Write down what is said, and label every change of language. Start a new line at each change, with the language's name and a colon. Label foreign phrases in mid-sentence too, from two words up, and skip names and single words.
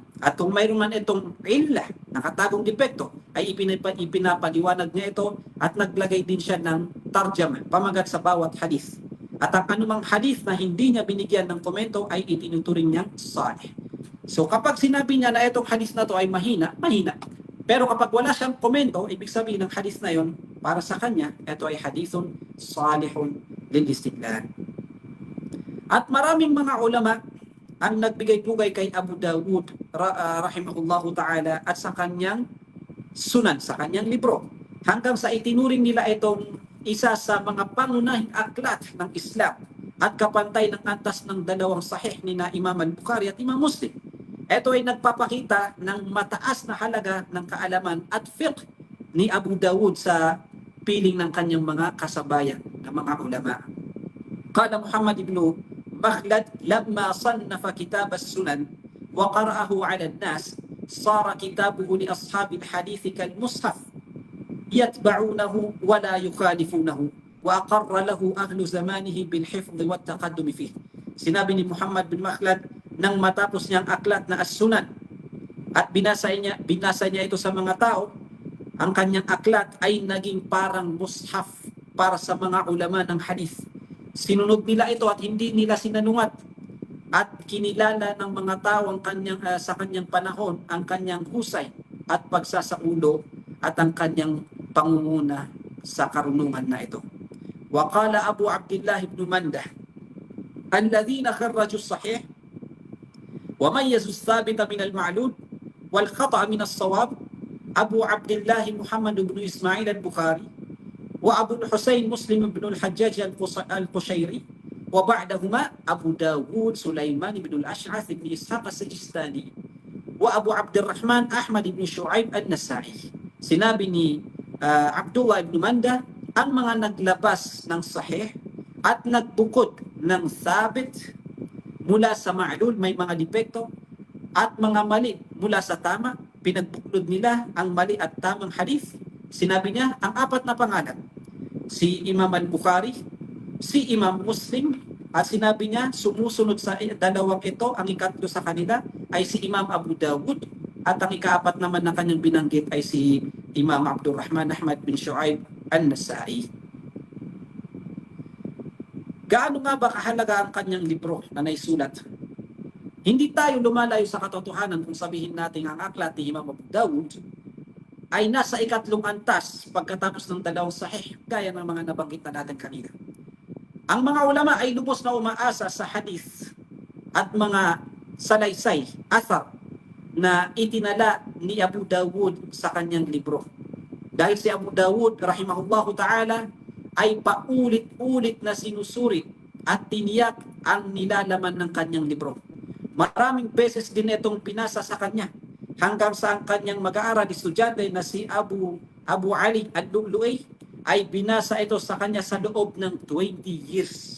Filipino: At kung mayroon man itong illah, nakatagong depekto, ay ipinapaliwanag niya ito at naglagay din siya ng tarjama, pamagat sa bawat hadith. At ang anumang hadith na hindi niya binigyan ng komento ay itinuturing niyang sahih. So kapag sinabi niya na itong hadith na to ay mahina, mahina. Pero kapag wala siyang komento, ibig sabihin ng hadith na yon, para sa kanya, ito ay
Arabic: حديث صالح للاستدلال.
Filipino: At maraming mga ulama ang nagbigay-pugay kay Abu Dawud
Arabic: رحمه الله تعالى
Filipino: at sa kanyang sunan, sa kanyang libro, hanggang sa itinuring nila itong isa sa mga pangunahing aklat ng Islam at kapantay ng antas ng dalawang sahih ni na Imam al-Bukhari at Imam Muslim. Ito ay nagpapakita ng mataas na halaga ng kaalaman at fiqh ni Abu Dawud sa piling ng kanyang mga kasabayan na mga ulama.
Arabic: قال محمد بن مخلد لما صنف كتاب السنن وقرأه على الناس صار كتابه لأصحاب الحديث كالمصحف يتبعونه ولا يخالفونه وأقر له أهل زمانه بالحفظ والتقدم فيه.
Filipino: Sinabi ni Muhammad bin Makhlad nang matapos niyang aklat na as-sunan at binasa niya ito sa mga tao, ang kanyang aklat ay naging parang mushaf para sa mga ulama ng hadith. Sinunod nila ito at hindi nila sinanungat at kinilala ng mga tao ang sa kanyang panahon ang kanyang husay at pagsasaulo at ang kanyang pangunguna sa karunungan na ito.
Arabic: وقال أبو عبد الله بن منده الذين خرجوا الصحيح وميزوا الثابت من المعلول والخطأ من الصواب أبو عبد الله محمد بن إسماعيل البخاري وأبو الحسين مسلم بن الحجاج القشيري وبعدهما أبو داود سليمان بن الأشعث بن إسحاق السجستاني وأبو عبد الرحمن أحمد بن شعيب النسائي.
Filipino: Sinabi ni Abdullah ibn Manda, ang mga naglabas ng sahih at nagbukod ng sabit mula sa ma'lul, may mga depekto, at mga mali mula sa tama, pinagbuklod nila ang mali at tamang hadith. Sinabi niya ang apat na pangalan, si Imam al-Bukhari, si Imam Muslim, at sinabi niya sumusunod sa dalawang ito, ang ikatlo sa kanila ay si Imam Abu Dawud, at ang ikaapat naman na kanyang binanggit ay si Imam Abdurrahman Ahmad bin Shu'aib al-Nasa'i. Gaano nga ba kahalaga ang kanyang libro na naisulat? Hindi tayo lumalayo sa katotohanan kung sabihin natin ang aklat ni Imam Abu Dawud ay nasa ikatlong antas pagkatapos ng dalawang sahih, gaya ng mga nabanggit na natin kanina. Ang mga ulama ay lubos na umaasa sa hadith at mga salaysay, athar, na itinala ni Abu Dawud sa kanyang libro. Dahil si Abu Dawud,
Arabic: رحمه الله تعالى,
Filipino: ay paulit-ulit na sinusurit at tiniyak ang nilalaman ng kanyang libro. Maraming beses din itong pinasa sa kanya, hanggang sa ang kanyang mag-aaral estudyante na si Abu Ali al-Lu'lu'i ay binasa ito sa kanya sa loob ng 20 years.